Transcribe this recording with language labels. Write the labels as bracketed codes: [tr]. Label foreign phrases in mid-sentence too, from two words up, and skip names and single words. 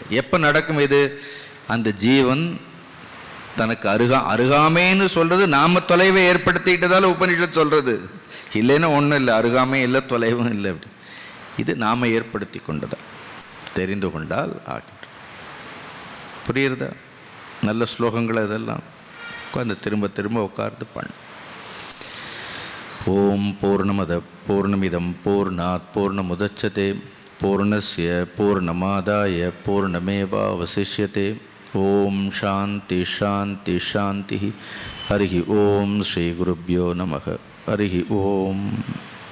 [ta] எப்போ நடக்கும் இது, அந்த ஜீவன் தனக்கு அருகாமைன்னு சொல்றது நாம தொலைவை ஏற்படுத்திக்கிட்டதால உபனிஷத் சொல்றது, இல்லைன்னா ஒன்றும் இல்லை, அருகாமை இல்லை, தொலைவும் இல்லை. அப்படி இது நாம் ஏற்படுத்தி கொண்டதா, தெரிந்து கொண்டால் ஆகின்ற. புரியுறதா? நல்ல ஸ்லோகங்களை இதெல்லாம் உட்காந்து திரும்ப திரும்ப உட்கார்ந்து பண்ண. [sa] ॐ पूर्णमदः पूर्णमिदं पूर्णात् पूर्णमुदच्यते पूर्णस्य पूर्णमादाय पूर्णमेवावशिष्यते. ॐ शान्तिः शान्तिः शान्तिः. हरि ॐ श्री गुरुभ्यो नमः. हरि ॐ.